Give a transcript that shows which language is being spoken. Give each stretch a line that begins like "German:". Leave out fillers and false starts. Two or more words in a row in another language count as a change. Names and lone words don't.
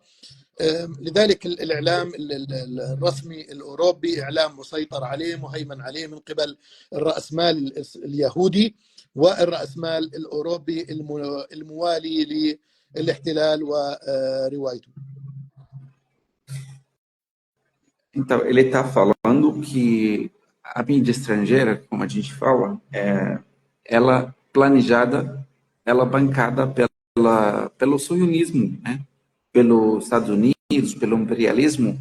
Arabic: لذلك الإعلام الرسمي الأوروبي إعلام مسيطر عليه مهيمن عليه من قبل الرأسمال اليهودي والرأسمال الأوروبي الموالي للاحتلال وروايته.
Portuguese: Então, ele está falando que a mídia estrangeira, como a gente fala, ela planejada, ela bancada pelo sionismo, né? Pelos Estados Unidos, pelo imperialismo.